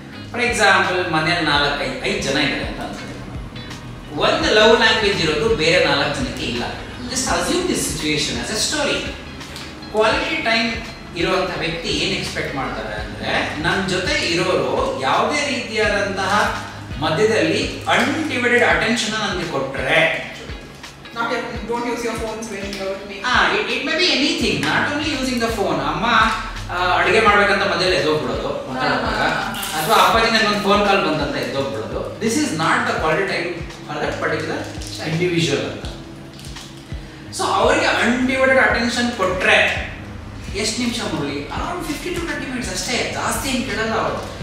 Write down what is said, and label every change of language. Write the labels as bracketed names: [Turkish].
[Kannada] For example, ಮನೇಲಿ 4-5 ಜನ ಇದ್ದಾರೆ ಅಂತ ಅನ್ಸುತ್ತೆ. ಒಂದು ಲವ್ ಲ್ಯಾಂಗ್ವೇಜ್ ಇರೋದು ಬೇರೆ 4 ಜನಕ್ಕೆ ಇಲ್ಲ. [English] Just assume this situation as a story. [Kannada] Quality time ಇರುವಂಥ ವ್ಯಕ್ತಿ ಏನು ಎಕ್ಸ್ಪೆಕ್ಟ್ ಮಾಡ್ತಾರೆ ಅಂದರೆ, ನನ್ನ ಜೊತೆ ಇರೋರು ಯಾವುದೇ ರೀತಿಯಾದಂತಹ ಮಧ್ಯದಲ್ಲಿ ಅನ್ಡಿವೈಡೆಡ್ ಅಟೆನ್ಷನ್ ನನಗೆ ಕೊಟ್ಟರೆ, [English] don't use your phones when you are with me. It may be anything, not only using the phone. [Kannada] ಅಮ್ಮ ಅಡುಗೆ ಮಾಡ್ಬೇಕಂತ ಮಧ್ಯದಲ್ಲಿ ಎದ್ದೋಗ್ಬಿಡೋದು ಮಾತಾಡುವಾಗ, ಅಥವಾ ಅಪ್ಪಾಜಿ ನನಗೊಂದು ಫೋನ್ ಕಾಲ್ ಬಂದಂತ ಎದ್ದೋಗ್ಬಿಡೋದು. [English] This is not the quality time for that particular individual ಅಂತ. [Kannada] ಸೊ ಅವರಿಗೆ ಅನ್ಡಿವೈಡೆಡ್ ಅಟೆನ್ಷನ್ ಕೊಟ್ಟರೆ ಎಷ್ಟು ನಿಮಿಷ ಮುರಳಿ, ಅರೌಂಡ್ 50 to 30 ಮಿನಿಟ್ಸ್ ಅಷ್ಟೇ, ಜಾಸ್ತಿ ಏನು ಕೇಳಲ್ಲ ಅವರು.